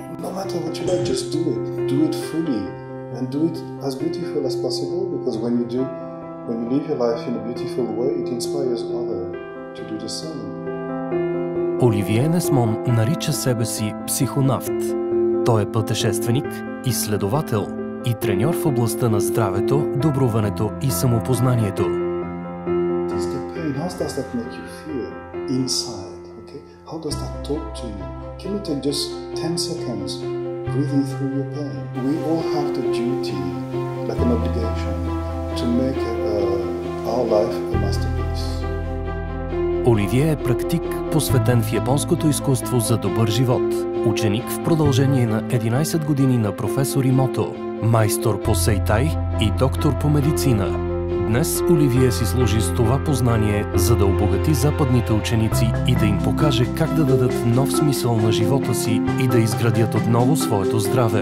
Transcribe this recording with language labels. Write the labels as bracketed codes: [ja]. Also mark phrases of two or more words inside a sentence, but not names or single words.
[en] no matter what you like, just do it fully, and do it as beautiful as possible, because when you live your life in a beautiful way, it inspires others to do the same. [bg] Оливие Несмон нарича себе си психонавт. Той е пътешественик, изследовател и треньор в областта на здравето, добруването и самопознанието. [en] How does that make you feel inside? Okay? How does that talk to you? Can you take just 10 seconds breathing through your pain? We all have the duty, like an obligation, to make our life a masterpiece. [bg] Оливие е практик, посветен в японското изкуство за добър живот. Ученик в продължение на 11 години на професор Имото, майстор по сейтай и доктор по медицина. Днес Оливие си служи с това познание, за да обогати западните ученици и да им покаже как да дадат нов смисъл на живота си и да изградят отново своето здраве.